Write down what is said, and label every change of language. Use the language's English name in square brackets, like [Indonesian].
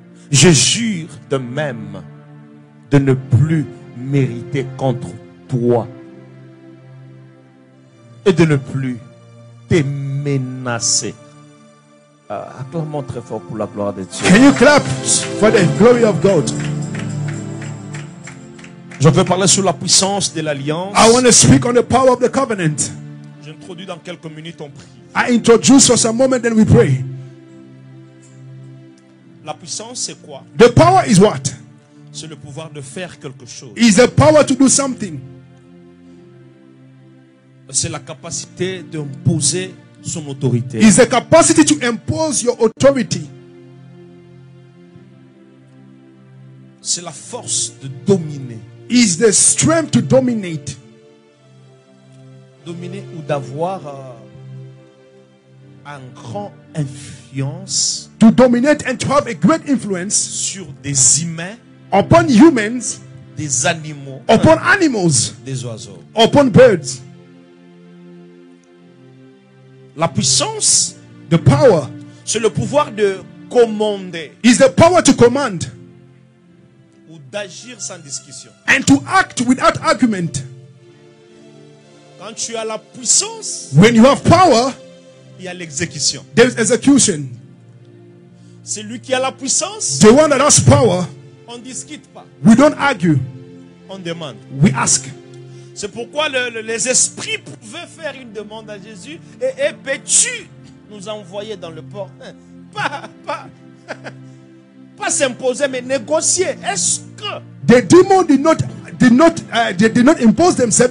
[French] Je jure de même de ne plus mériter contre toi et de ne plus te menacer. Acclamons très fort pour la gloire de Dieu. [English] Can you clap for the glory of God? [French] Je veux parler sur la puissance de l'alliance. [English] I want to speak on the power of the covenant. [French] J'introduis dans quelques minutes, on prie. [English] I introduce for some moment, then we pray. [French] La puissance, c'est quoi? [English] The power is what? [French] C'est le pouvoir de faire quelque chose. [English] Is the power to do something. [French] C'est la capacité d'imposer son autorité. [English] Is the capacity to impose your authority. [French] C'est la force de dominer. [English] Is the strength to dominate. [French] Dominer ou d'avoir une grande influence [English] To dominate and to have a great influence [French] sur des humains, [English] upon humans, [French] des animaux, [English] upon animals, [French] des oiseaux. [English] upon birds. [French] La puissance, [English] The power [French] c'est le pouvoir de commander [English] is the power to command [French] ou d'agir sans discussion. [English] and to act without argument. [French] Quand tu as la puissance, [English] When you have power, [French] il y a l'exécution. [English] there is execution. [French] Celui qui a la puissance, [English] The one that has power, [French] on ne discute pas. [English] we don't argue. [French] on demande. [English] We ask. [French] C'est pourquoi les esprits pouvaient faire une demande à Jésus. Et peux-tu nous envoyer dans le port? Pas s'imposer, mais négocier. Est-ce que [English] the demon did not impose themselves?